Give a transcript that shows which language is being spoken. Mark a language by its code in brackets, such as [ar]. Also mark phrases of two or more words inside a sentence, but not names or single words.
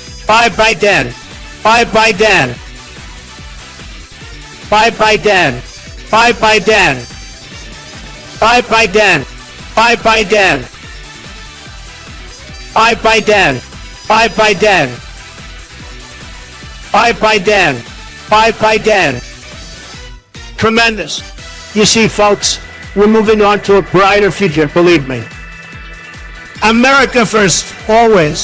[en] Bye bye Dan. Bye bye Dan. Bye bye Dan. Bye bye Dan. Bye bye Dan. Bye bye Dan. Bye bye Dan. Bye bye Dan. Bye bye Dan. Bye bye Dan. Tremendous. You see, folks, we're moving on to a brighter future, believe me. America first, always.